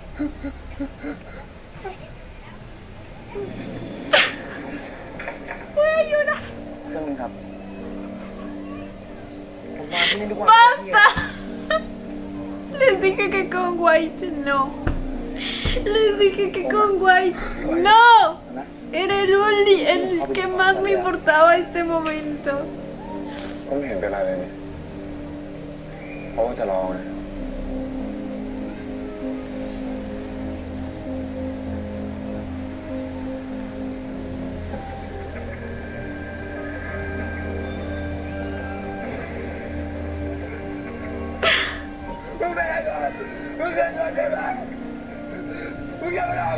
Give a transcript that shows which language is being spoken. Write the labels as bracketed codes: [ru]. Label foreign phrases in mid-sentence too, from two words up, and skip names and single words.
[es] Voy a llorar. [th] เครื่องนึงครับผมมาที่นี่ทุกวัน [es] ¡Basta! Les dije que con White no. Les dije que con White no. [th] นะ [es] Era el que más me importaba este momento. [th] ก็ไม่เห็นเป็นไรเลยนี่เขาก็จะรอไง มึงเป็นอะไรก่อนมึงเป็นอะไรใช่ไหมมึงอย่ามาหลอก